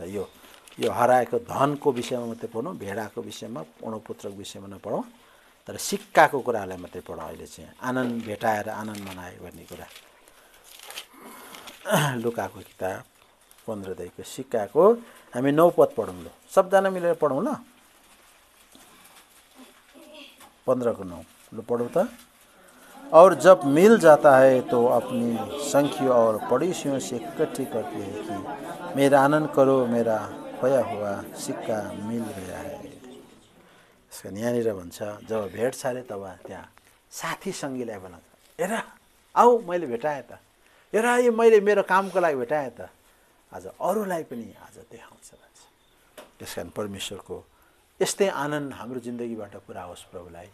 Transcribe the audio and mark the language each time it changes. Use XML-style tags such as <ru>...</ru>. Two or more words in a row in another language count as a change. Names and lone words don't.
<ne>यो हराएको धनको विषयमा मात्रै पढौँ, भेडाको विषयमा, पुत्रको विषयमा नपढौँ, तर सिक्काको कुरालाई मात्रै पढौँ। अहिले चाहिँ आनन्द भेटाएर आनन्द मनायो भन्ने कुरा। लुकाको किताब 15 अध्यायको सिक्काको हामी 9 पद पढौँ ल, सबजना मिलेर पढौँ ल।</ne> <hi>15 को 9 लो पढ़ो तो। और जब मिल जाता है तो अपनी संखियों और पड़ोसियों से इकट्ठी करते हैं कि मेरा आनंद करो, मेरा खोया हुआ सिक्का मिल गया है।</hi> <ne>इसका यहाँनिर भन्छ जब भेट्छ अरे तब त्यहाँ साथी सङ्गीलाई बोलाउँछ, हेर आऊ मैले भेटाएँ त, हेर यो मैले मेरो कामको लागि भेटाएँ त, आज अरूलाई पनि आज देखाउँछ भन्छ। त्यसकारण परमेश्वरको यस्तै आनन्द हाम्रो जिन्दगीबाट पुरा होस् प्रभुलाई।</ne>